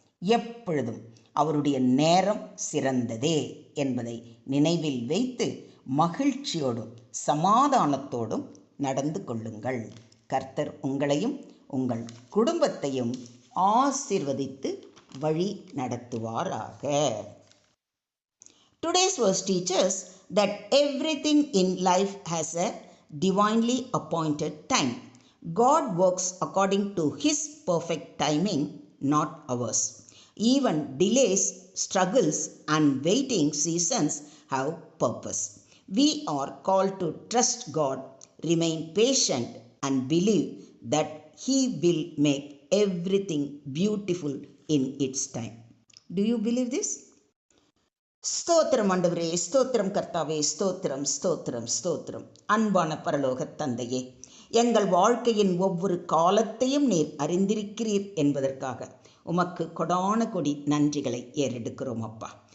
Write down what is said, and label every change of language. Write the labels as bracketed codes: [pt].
[ta] எப்பொழுதும் அவருடைய நேரம் சிறந்ததே என்பதை நினைவில் வைத்து மகிழ்ச்சியோடும் சமாதானத்தோடும் நடந்து கொள்ளுங்கள். கர்த்தர் உங்களையும் உங்கள் குடும்பத்தையும் ஆசீர்வதித்து வழி நடத்துவாராக. [en] Today's verse teaches that everything in life has a divinely appointed time. God works according to His perfect timing, not ours. Even delays, struggles, and waiting seasons have purpose. We are called to trust God, remain patient, and believe that He will make everything beautiful in its time. Do you believe this? [ta] ஸ்தோத்திரம் ஆண்டவரே, ஸ்தோத்திரம் கர்த்தாவே, ஸ்தோத்திரம் ஸ்தோத்திரம் ஸ்தோத்திரம். அன்பான பரலோக தந்தையே, எங்கள் வாழ்க்கையின் ஒவ்வொரு காலத்தையும் நீர் அறிந்திருக்கிறீர் என்பதற்காக உமக்கு கொடான கொடி நன்றிகளை ஏறெடுக்கிறோம் அப்பா.